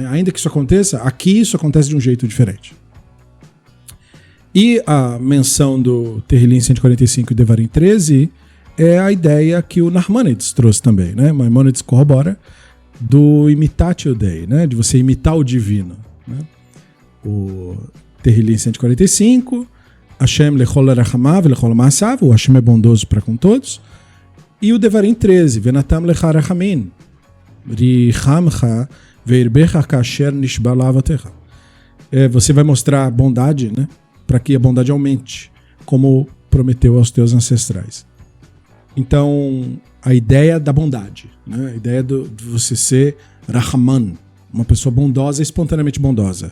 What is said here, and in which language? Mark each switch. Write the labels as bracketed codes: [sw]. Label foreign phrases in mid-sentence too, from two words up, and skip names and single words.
[pt] Ainda que isso aconteça, aqui isso acontece de um jeito diferente. E a menção do Tehillim 145 e Devarim 13 é a ideia que o Nachmanides trouxe também, né? Maimonides corrobora do [la] imitatio Dei, [pt] né? De você imitar o divino, né? O Tehillim 145, [he] השם לכל רחמיו לכל מעשיו, [pt] o Hashem é bondoso para com todos, e o Devarim 13, [he] ונתן לך רחמים ורחמך והרבך כאשר נשבע לאבתיך. [pt] Você vai mostrar bondade, né? Para que a bondade aumente, como prometeu aos teus ancestrais. Então, a ideia da bondade, né? A ideia de você ser Rahman, uma pessoa bondosa, espontaneamente bondosa.